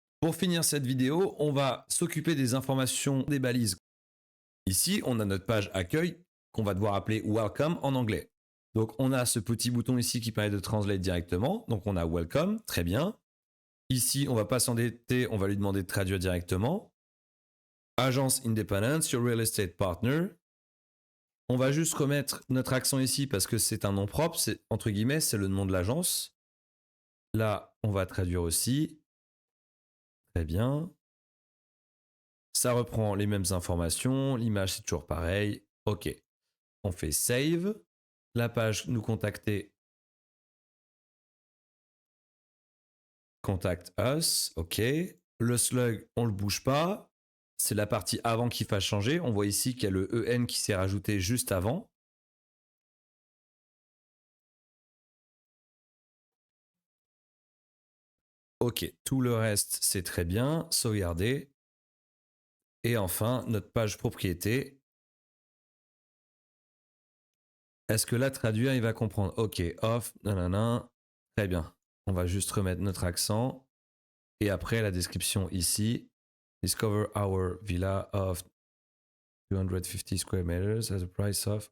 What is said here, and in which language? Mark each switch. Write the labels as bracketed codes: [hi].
[fr] Pour finir cette vidéo, on va s'occuper des informations des balises. Ici, on a notre page accueil qu'on va devoir appeler Welcome en anglais. Donc, on a ce petit bouton ici qui permet de translate directement. Donc, on a Welcome, très bien. Ici, on ne va pas s'endetter, on va lui demander de traduire directement. [en] Agence Independence, your real estate partner. [fr] On va juste remettre notre accent ici parce que c'est un nom propre, c'est entre guillemets, c'est le nom de l'agence. Là, on va traduire aussi. Très bien. Ça reprend les mêmes informations. L'image, c'est toujours pareil. OK. On fait save. La page nous contacter. [en] Contact us. OK. [fr] Le slug, on ne le bouge pas. C'est la partie avant qu'il fasse changer. On voit ici qu'il y a le EN qui s'est rajouté juste avant. OK. Tout le reste, c'est très bien. Sauvegarder. Et enfin, notre page propriété. Est-ce que là, traduire, il va comprendre? OK, off, nanana. Très bien. On va juste remettre notre accent. Et après, la description ici. [en] Discover our villa of 250 square meters at a price of...